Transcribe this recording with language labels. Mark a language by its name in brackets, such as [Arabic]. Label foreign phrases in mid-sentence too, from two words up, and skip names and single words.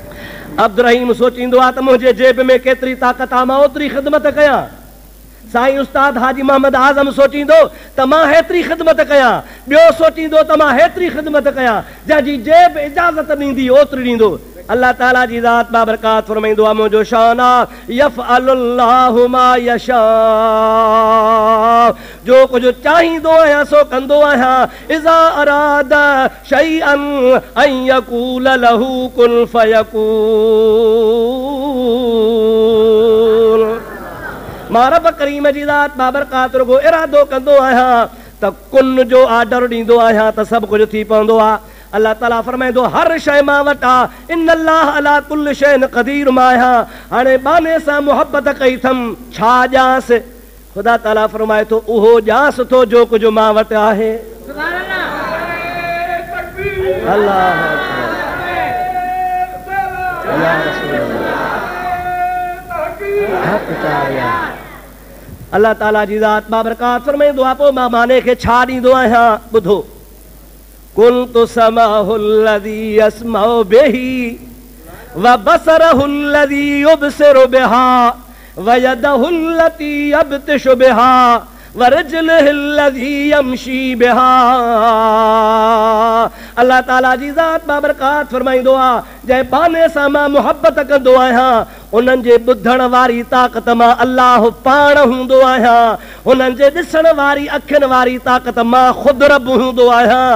[Sindhi] अब्दुल रहीम सोचींदो आहे त मुंहिंजे जेब में केतिरी ताक़त आहे मां ओतिरी ख़िदमत कयां। साईं उस्ताद हाजी मोहम्मद आज़म सोचींदो त मां हेतिरी ख़िदमत कयां, ॿियो सोचींदो त मां हेतिरी ख़िदमत कयां, जंहिंजी जेब इजाज़त ॾींदी ओतिरी ॾींदो। अल्लाह ताला जी ज़ात बाबरकात फरमाईंदो आहे मुंहिंजो शान आहे [Arabic] يفعل الله ما يشاء, [Sindhi] जो कुझु चाहींदो आहियां सो कंदो आहियां। [Arabic] إذا أراد شيئا أن يقول له كن فيكون. [Sindhi] मां रब करीम जी ज़ात बाबरकात रुगो इरादो कंदो आहियां त कुन जो ऑर्डर ॾींदो आहियां त सभु कुझु थी पवंदो आहे। अल्लाह ताला फरमाईंदो हर शइ मां वटि आहे। [Arabic] إن الله على كل شيء قدير [Sindhi] मां आहियां। हाणे बाने सां मुहबत कई अथमि छा ॼांस, ख़ुदा ताला फरमाए थो उहो ॼांस थो जो कुझु मां वटि आहे। अल्लाह ताला जी ज़ात बाबरकात फरमाईंदो आहे पोइ मां माने खे छा ॾींदो आहियां। [Arabic] ॿुधो كنت سمعه الذي يسمع به وبصره الذي يبصر بها ويده التي يبطش بها ورجله التي يمشي بها. [Sindhi] अल्लाह ताला जी ज़ात बाबरकात फरमाईंदो आहे जंहिं बाने सां मां मुहबत कंदो आहियां उन्हनि जे ॿुधण वारी ताक़त मां अल्लाह पाण हूंदो आहियां। उन्हनि जे ॾिसण वारी अखियुनि वारी ताक़त मां ख़ुदि रब हूंदो आहियां।